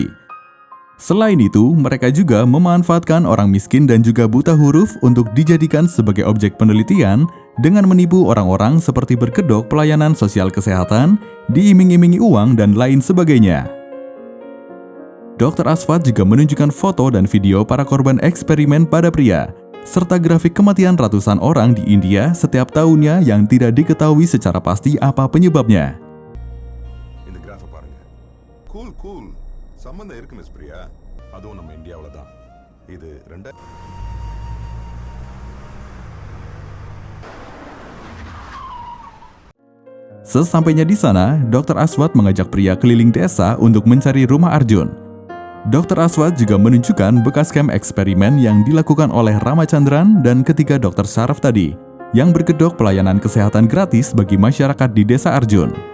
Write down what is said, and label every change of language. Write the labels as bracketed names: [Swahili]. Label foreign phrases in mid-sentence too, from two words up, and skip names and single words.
[Indonesian] Selain itu, mereka juga memanfaatkan orang miskin dan juga buta huruf untuk dijadikan sebagai objek penelitian dengan menipu orang-orang seperti berkedok pelayanan sosial kesehatan, diiming-imingi uang, dan lain sebagainya. Dr. Aswat juga menunjukkan foto dan video para korban eksperimen pada pria, serta grafik kematian ratusan orang di India setiap tahunnya yang tidak diketahui secara pasti apa penyebabnya. [Tamil] இந்த கிராஃபை பாருங்க. கூல் சம்பந்தம் இருக்கு மிஸ் பிரியா. அதுவும் நம்ம இந்தியாவுல தான். இது [Indonesian] Sesampainya di sana, Dr. Aswat mengajak pria keliling desa untuk mencari rumah Arjun. Dr. Aswat juga menunjukkan bekas camp eksperimen yang dilakukan oleh Ramachandran dan ketiga dokter syaraf tadi, yang berkedok pelayanan kesehatan gratis bagi masyarakat di desa Arjun.